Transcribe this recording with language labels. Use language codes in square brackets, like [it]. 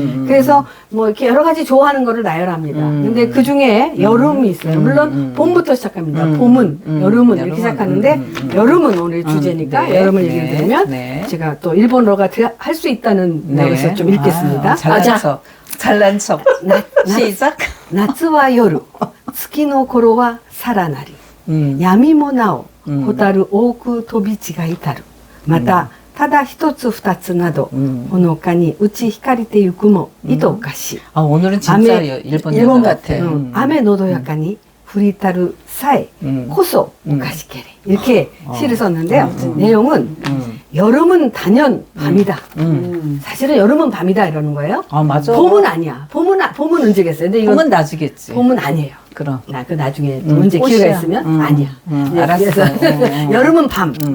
[ko] 그래서 뭐 이렇게 여러 가지 좋아하는 거를 나열합니다. 근데 그 중에 여름이 있어요. 물론 봄부터 시작합니다. 봄은, 여름은 이렇게 시작하는데 여름은 오늘 주제니까 네, 여름을 네, 얘기를 드리면 네. 제가 또 일본어가 할 수 있다는 것을 좀 읽겠습니다. 잘난 척. 시작. [ja] 夏は夜、月の頃はさらなり。闇もなお、蛍多く飛び違いたる。また、ただ一つ二つなど、ほのかに打ち光ってゆくも、いとおかしい。 [ko] 아, 오늘은 진짜 일본 같아. [ja] 雨のどやかに降りたるさえこそおかしけれ。 [ko] 이렇게 시를 썼는데요. 내용은 여름은 단연 밤이다. 사실은 여름은 밤이다 이러는 거예요. 아, 맞아. 봄은 아니야. 봄은 언제겠어요? 근데 이건 봄은 나주겠지. 봄은 아니에요. 그럼. 그 나중에 또 언제 기회가 있으면 아니야. 알았어. 여름은 밤.